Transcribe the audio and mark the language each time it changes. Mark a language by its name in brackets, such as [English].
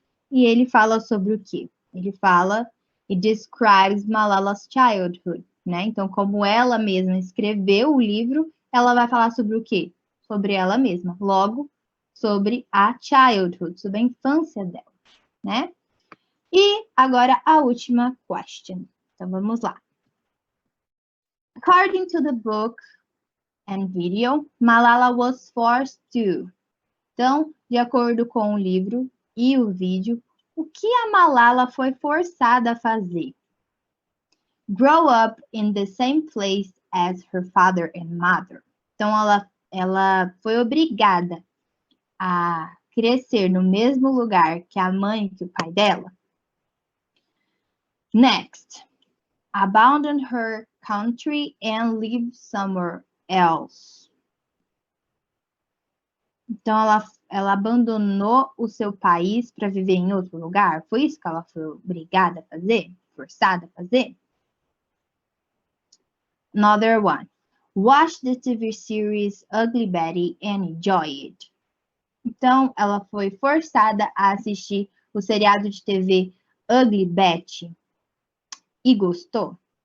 [Portuguese] E ele fala sobre o quê? Ele fala, [English] it describes Malala's childhood, [Portuguese] né? Então, como ela mesma escreveu o livro, ela vai falar sobre o quê? Sobre ela mesma. Logo, sobre a childhood, sobre a infância dela, né? E agora a última question. Então, vamos lá. [English] According to the book and video, Malala was forced to. [Portuguese] Então, de acordo com o livro e o vídeo, o que a Malala foi forçada a fazer? [English] Grow up in the same place as her father and mother. [Portuguese] Então, ela foi obrigada a crescer no mesmo lugar que a mãe e que o pai dela. [English] Next, abandon her country and live somewhere else. [Portuguese] Então, ela abandonou o seu país para viver em outro lugar? Foi isso que ela foi obrigada a fazer? Forçada a fazer? [English] Another one. Watch the TV series Ugly Betty and enjoy it. [Portuguese] Então, ela foi forçada a assistir o seriado de TV Ugly Betty e gostou?